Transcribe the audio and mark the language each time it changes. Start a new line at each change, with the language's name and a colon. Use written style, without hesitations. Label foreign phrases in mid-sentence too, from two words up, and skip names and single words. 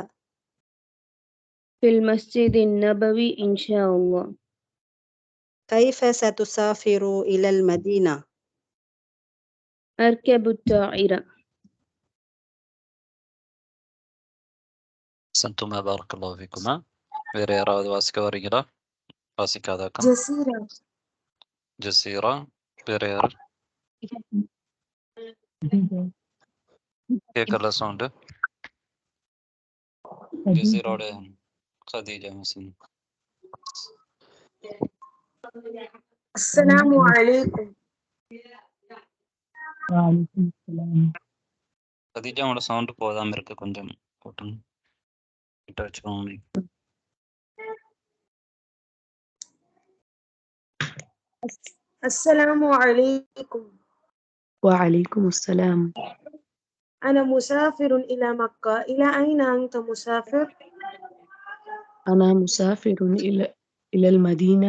Arabic: في المسجد النبوي إن شاء الله. كيف ستسافر إلى المدينة؟ أركب الطائرة. சந்துமா بارك الله فيكما.
Tamil: வேறு யாராவது வாசிக்க வரீங்களா? வாசிக்காதாக்கா? ஜசீரா. வேறு யார்? கேட்கல சவுண்டு. ஜசீரோட خديجة مثلا.
Arabic: السلام عليكم. وعليكم السلام.
Tamil: خديجة சவுண்டு போதாம இருக்கு, கொஞ்சம் போட்டுங்க. கிட்ட வச்சுக்கோங்க.
Arabic: السلام عليكم. وعليكم السلام. أنا مسافر إلى مكة. إلى أين أنت مسافر؟ أنا مسافر إلى المدينة.